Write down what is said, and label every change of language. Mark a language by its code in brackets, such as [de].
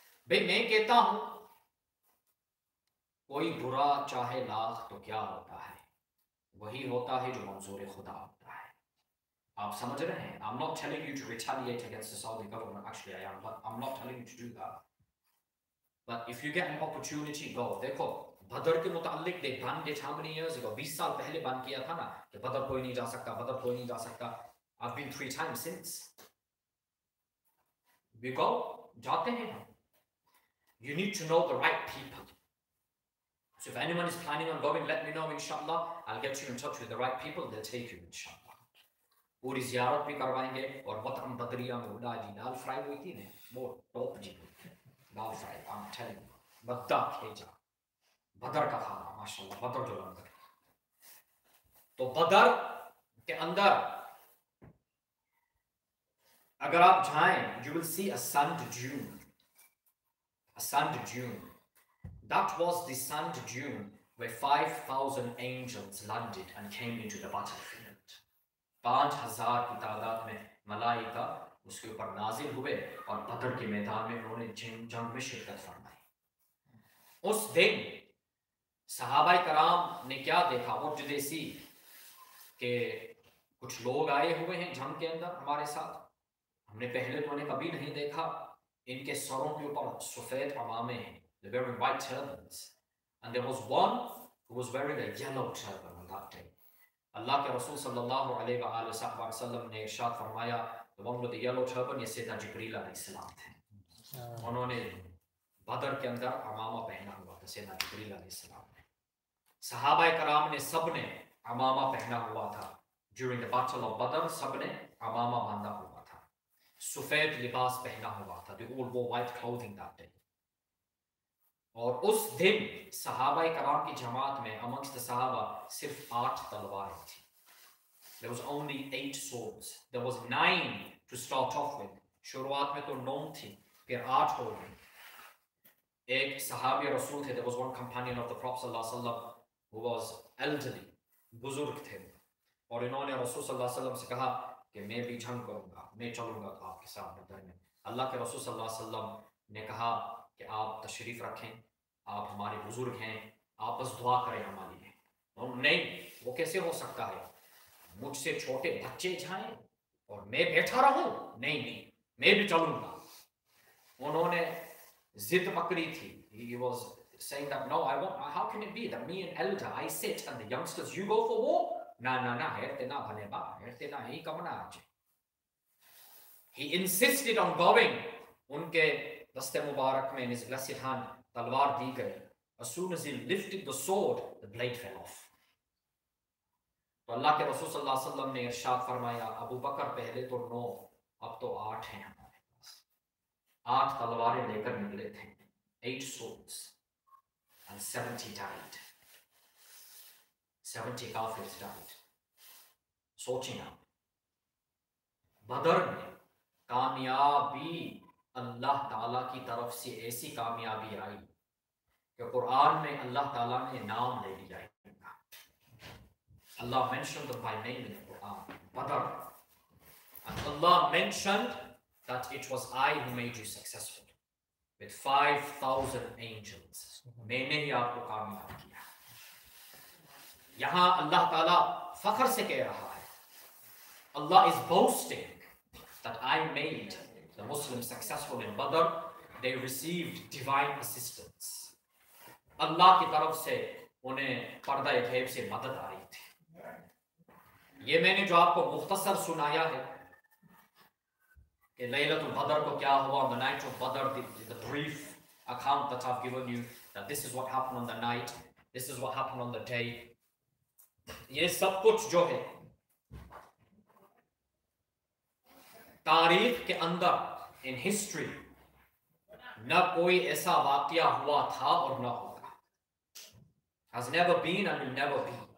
[hi] भाई मैं कहता हूं, कोई बुरा चाहे लाख तो क्या होता है, वही होता है जो मंजूर खुदा होता है। आप समझ रहे हैं? [en] I'm not telling you to retaliate against the Saudi government, actually I am, but I'm not telling you to do that. But if you get an opportunity, go. [hi] देखो बदर के मुताल्लिक [en] they banned it how many years ago? [hi] 20 साल पहले ban किया था ना कि बदर कोई नहीं जा सकता, बदर कोई नहीं जा सकता। [en] I've been 3 times since. We go, [hi] जाते हैं हम। [en] You need to know the right people. So if anyone is planning on going, let me know, inshallah. I'll get you in touch with the right people. They'll take you, inshallah. [hi] पूरी ज़ियारत भी करवाएंगे और मतअम बदरिया में उड़ा जी दाल fry हुई थी ना, वो top ji dal fry. [en] I'm telling you, [hi] Badda खेजा बदर का खाना, माशाल्लाह बदर जो लंगर। तो बदर के अंदर अगर आप जाएं, [en] you will see a sand dune. A sand dune. That was the sand dune where 5,000 angels landed and came into the battlefield. [hi] 5,000 की तादाद में मलाइका उसके ऊपर नाजिल हुए और बदर के मैदान में उन्होंने जंग में शिरकत फरमाई। उस दिन सहाबाए कराम ने क्या देखा? [en] What did they see? [hi] कि कुछ लोग आए हुए हैं जंग के अंदर हमारे साथ, हमने पहले तो उन्हें कभी नहीं देखा। इनके सरों के ऊपर सफेद अमामे हैं, [en] they're wearing white turbans, and there was one who was wearing a yellow turban on that day. [hi] अल्लाह के रसूल सल्लल्लाहु अलैहि वसल्लम ने इरशाद फरमाया, [en] the one with the yellow turban, [hi] ये सैयदना जिब्रील अलैहिस्सलाम थे। उन्होंने बदर के अंदर अमामा पहना हुआ था, सैयदना जिब्रील अलैहिस्सलाम ने। सहाबाए कराम ने सब ने अमामा पहना हुआ था। [en] During the battle of Badr, [hi] सब ने अमामा बांधा हुआ था, [en] सफेद लिबास पहना हुआ था। They all wore white clothing that day. [hi] और उस दिन सहाबाए कराम की जमात में [en] amongst the [hi] सहाबा सिर्फ 8 तलवारें थी। [en] There was only 8 swords. There was 9 to start off with. [hi] शुरुआत में तो 9 थी, फिर 8 हो गई। एक सहाबी रसूल थे, [en] there was one companion of the Prophet sallallahu alaihi wasallam who was elderly, [hi] बुजुर्ग थे, और इन्होंने रसूल सल्लल्लाहु अलैहि वसल्लम से कहा कि मैं भी जंग करूंगा, मैं चलूंगा आपके साथ बदर में। अल्लाह के रसूल सल्लल्लाहु अलैहि वसल्लम ने कहा कि आप तशरीफ रखें, आप हमारे बुजुर्ग हैं, आप बस दुआ करें हमारे लिए। और नहीं, वो कैसे हो सकता है? मुझसे छोटे बच्चे जाएं और मैं बैठा रहूं? नहीं नहीं, मैं भी चलूंगा। उन्होंने जिद पकड़ी थी। [en] He was saying that no, I won't. How can it be that me an elder, I sit and the youngsters, you go for war? ना हेरते ना बने बा, हेरते ना ही कमना आज। He insisted on going. [hi] उनके दस्ते मुबारक में [en] in his blessed hand [hi] तलवार दी गई। [en] As soon as he lifted the sword, the blade fell off. [hi] तो अल्लाह के रसूल सल्लल्लाहु अलैहि वसल्लम ने इरशाद फरमाया, अबू बकर पहले तो 9, अब तो 8 हैं हमारे पास। 8 तलवारें लेकर निकले थे, 8 [en] swords and 70 died, [hi] 70 काफिर died। सोचें आप, बदर में कामयाबी अल्लाह ताला की तरफ से ऐसी कामयाबी आई कि कुरान में अल्लाह ताला ने नाम ले लिया इनका। [en] Allah mentioned them by name in the Quran, Badr. And Allah mentioned that it was I who made you successful with 5,000 angels. [hi] मैंने ही आपको कामयाब किया। यहाँ अल्लाह ताला फख्र से कह रहा है, [en] Allah is boasting that I made the Muslims successful in Badr. They received divine assistance. [hi] अल्लाह की तरफ से उन्हें पर्दा गैब से मदद आ रही थी। ये मैंने जो आपको मुख्तसर सुनाया है कि लैलतुल बदर को क्या हुआ, [en] on the night of Badr, the brief account that I've given you, that this is what happened on the night, this is what happened on the day, [hi] ये सब कुछ जो है तारीख के अंदर, [en] in history, [hi] न कोई ऐसा वाकया हुआ था और न होगा, [en] has never been and will never be।